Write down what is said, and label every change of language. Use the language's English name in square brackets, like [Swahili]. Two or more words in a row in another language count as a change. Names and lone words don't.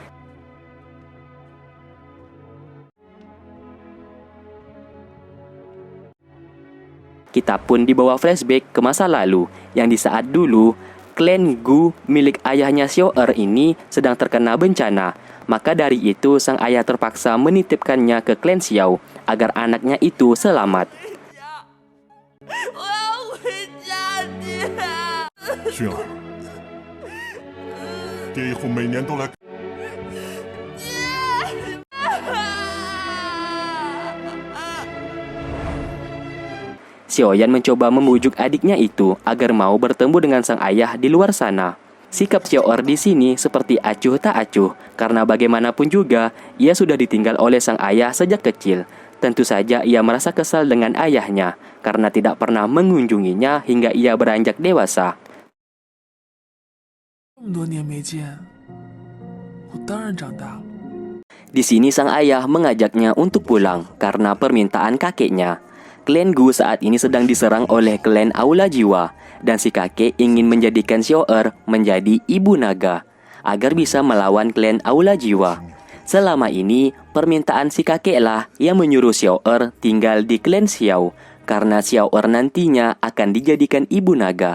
[Indonesian] Kita pun dibawa flashback ke masa lalu, yang di saat dulu, klan Gu milik ayahnya Xiao Er ini sedang terkena bencana. Maka dari itu sang ayah terpaksa menitipkannya ke klan Xiao agar anaknya itu selamat. [Chinese] 我要回家，爹。薰儿，爹以后每年都来。 [Indonesian] Xiaoyan mencoba membujuk adiknya itu agar mau bertemu dengan sang ayah di luar sana. Sikap Xiao Er di sini seperti acuh tak acuh, karena bagaimanapun juga ia sudah ditinggal oleh sang ayah sejak kecil. Tentu saja ia merasa kesal dengan ayahnya karena tidak pernah mengunjunginya hingga ia beranjak dewasa. [Chinese] 这么多年没见，我当然长大了。 [Indonesian] Di sini sang ayah mengajaknya untuk pulang karena permintaan kakeknya. Klan Gu saat ini sedang diserang oleh klan Aula Jiwa, dan si kakek ingin menjadikan Xiao Er menjadi ibu naga agar bisa melawan klan Aula Jiwa. Selama ini, permintaan si kakeklah yang menyuruh Xiao Er tinggal di klan Xiao, karena Xiao Er nantinya akan dijadikan ibu naga.